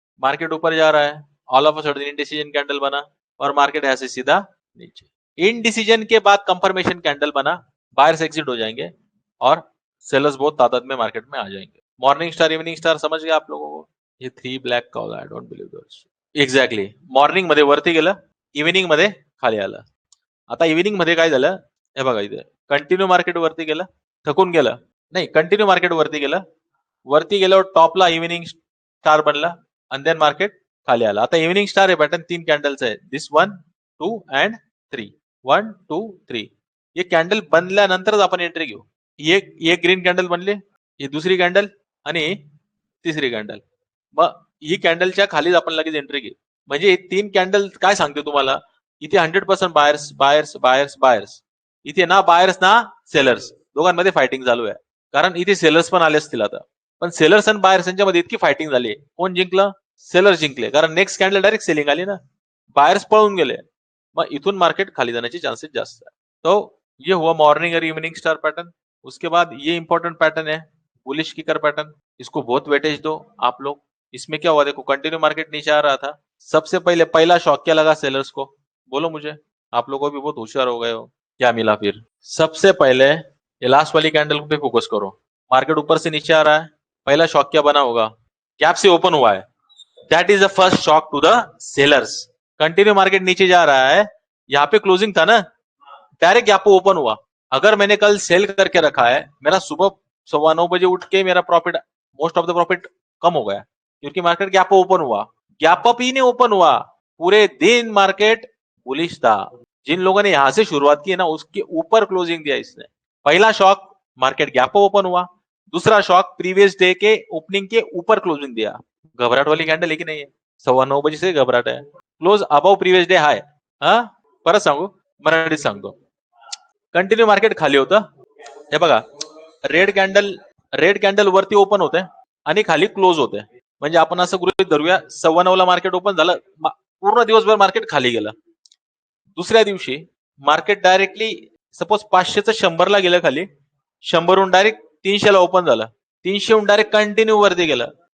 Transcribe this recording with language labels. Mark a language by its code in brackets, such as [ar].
[hi] Market ऊपर जा रहा है, [en] all of a sudden [hi] indecision candle बना और मार्केट ऐसे सीधा नीचे। इनडिसीजन के बाद कंफर्मेशन कैंडल बना, बायर्स एग्जिट हो जाएंगे और सेलर्स बहुत तादाद में मार्केट में आ जाएंगे। मॉर्निंग स्टार इवनिंग स्टार समझ गए आप लोगों को? ये 3 ब्लॅक का होगा, [en] I don't believe this. [mr] Exactly, morning मध्ये वरती गेलं, इव्हिनिंग मध्ये खाली आलं। आता इव्हिनिंग मध्ये काय झालं, हे बघा इथे कंटिन्यू मार्केट वरती गेलं, थकून गेलं, नाही कंटिन्यू मार्केट वरती गेलं, वरती गेल्यावर टॉपला इव्हिनिंग स्टार बनला आणि देन मार्केट खाली आला। आता इव्हिनिंग स्टार हे पॅटर्न 3 कॅन्डल्स आहे, [en] this 1 2 and 3, [mr] 1 2 3। ये कॅन्डल बनल्यानंतरच आपण एंट्री घेऊ। ये ग्रीन कॅन्डल बनली, ही दुसरी कॅन्डल आणि तिसरी कॅन्डल, मग ही कॅन्डलच्या खालीच आपण लगेच एंट्री घेऊ। म्हणजे 3 कॅन्डल काय सांगते तुम्हाला, इथे 100% बायर्स बायर्स बायर्स बायर्स, इथे ना बायर्स ना सेलर्स, दोघांमध्ये फायटिंग चालू आहे। कारण इथे सेलर्स पण आले असतील आता, पण सेलर्स आणि बायर्स यांच्यामध्ये इतकी फायटिंग झाली, कोण जिंकलं? सेलर जिंकले, कारण नेक्स्ट कॅन्डल डायरेक्ट सेलिंग आली ना, बायर्स पळून गेले, मग इथून मार्केट खाली जाण्याचे चांसेस जास्त है। [hi] तो ये हुआ मॉर्निंग और इवनिंग स्टार पैटर्न। उसके बाद ये इंपॉर्टेंट पैटर्न है बुलिश किकर पैटर्न, इसको बहुत वेटेज दो आप लोग। इसमें क्या हुआ, देखो कंटिन्यू मार्केट नीचे आ रहा था, सबसे पहले पहला शॉक क्या लगा सेलर्स को, बोलो मुझे, आप लोगों भी बहुत होशियार हो गए हो। क्या मिला फिर? सबसे पहले ये लास्ट वाली कैंडल पे फोकस करो, मार्केट ऊपर से नीचे आ रहा है, पहला शॉक क्या बना होगा, गैप से ओपन हुआ है, [en] That is the first shock to the sellers. [hi] Continue market नीचे जा रहा है, यहाँ पे क्लोजिंग था ना, डायरेक्ट गैप ओपन हुआ। अगर मैंने कल सेल करके रखा है, मेरा सुबह 9:15 बजे उठ के मेरा profit, [en] most of the profit [hi] कम हो गया, क्योंकि मार्केट गैप ओपन हुआ। गैप अप ही नहीं ओपन हुआ, पूरे दिन मार्केट बुलिश था। जिन लोगों ने यहां से शुरुआत की है ना, उसके ऊपर क्लोजिंग दिया इसने। पहला शॉक मार्केट गैप ओपन हुआ, दूसरा शॉक प्रीवियस डे के ओपनिंग के ऊपर क्लोजिंग दिया। घबराहट वाली कैंडल है की नहीं है? 9:15 से घबराहट है, [en] Close above previous day high. [mr] हा परत सांगू, मराठीत सांगतो, कंटिन्यू मार्केट खाली होतं, हे बघा रेड कॅन्डल वरती ओपन होते आणि खाली क्लोज होते। म्हणजे आपण असं गृहीत धरूया 9:15 मार्केट ओपन झालं, पूर्ण दिवसभर मार्केट खाली गेलं। दुसऱ्या दिवशी मार्केट डायरेक्टली सपोज 500चं 100ला गेलं खाली, 100वरून डायरेक्ट 300ला ओपन झालं, 300वरून डायरेक्ट कंटिन्यू वरती गेलं।